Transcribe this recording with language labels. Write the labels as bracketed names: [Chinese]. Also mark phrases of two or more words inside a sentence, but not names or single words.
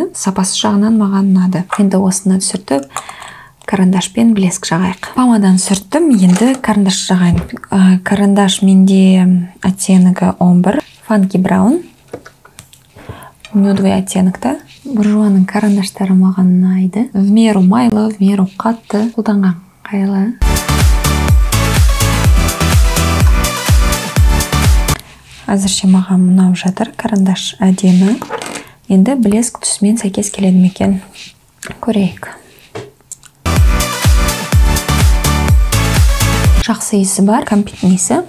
[Kazakh] Сапасы жағынан маған ұнады. Енді осыны түсіртіп, карандашпен блеск жағайық. Помадан сүрттім, енді карандаш жағайын. Карандаш менде оттенігі 11, Funky Brown. Нюдовый оттенокта. Буржуаның карандаштары маған ұнайды. [Russian] В меру [Kazakh] майлы, [Russian] в меру [Kazakh] қатты қолданған қайлы. Әзірше маған ұнап жатыр, карандаш әдемі. Енді блеск түсімен сәйкес келеді ме екен? Көрейік. Жақсы иісі бар, кәмпиттің иісі.